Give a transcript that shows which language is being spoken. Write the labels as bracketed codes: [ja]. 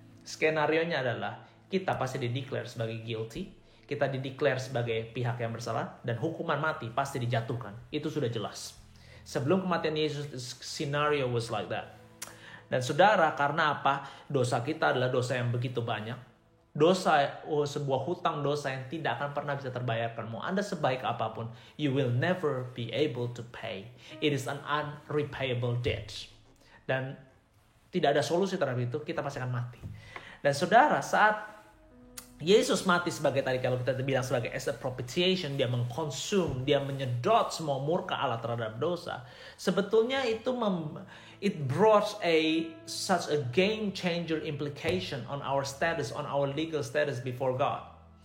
[id] Skenarionya adalah kita pasti dideklar sebagai guilty, kita dideklar sebagai pihak yang bersalah, dan hukuman mati pasti dijatuhkan. Itu sudah jelas. [en] Sebelum kematian Yesus, the scenario was like that. [id] Dan saudara, karena apa? Dosa kita adalah dosa yang begitu banyak. Sebuah hutang dosa yang tidak akan pernah bisa terbayarkan. [en] Mau Anda sebaik apapun, you will never be able to pay. It is an unrepayable debt. [id] Dan tidak ada solusi terhadap itu, kita pasti akan mati. Dan saudara, saat Yesus mati sebagai, tadi kalau kita bilang sebagai as a propitiation, dia mengkonsum, dia menyedot semua murka Allah terhadap dosa. [en] Sebetulnya itu it brought such a game changer implication on our status, on our legal status before God.